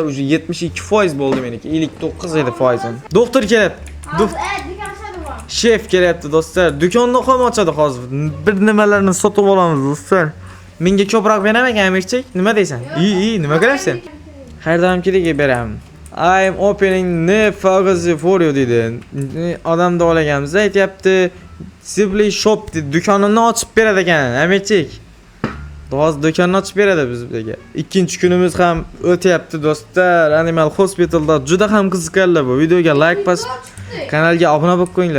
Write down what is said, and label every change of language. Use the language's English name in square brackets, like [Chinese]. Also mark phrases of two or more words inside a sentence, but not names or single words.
[Uzbek] Uje 72% bo'ldi meniki. 59 edi foizim. Doktor kelyapti. Shef kelyapti do'stlar. Do'konni ham ochadi hozir. Bir nimalarni sotib olamiz do'stlar. Menga ko'proq beraman Amirchik. Nima deysan? Nima qilyapsan? Har doimgidek beraman. [English] I am opening the pharmacy for you dedi. [Uzbek] Odam davolaganimizda aytayapti. [English] Simply shop dedi. [Uzbek] Do'konini ochib beradi ekan Amirchik. Hozir do'konni ochib beradi bizga. Ikkinchi kunimiz ham o'tyapti do'stlar. Animal Hospitalda juda ham qiziqarli bu. Videoga like bosib, kanalga obuna bo'lib qo'yinglar.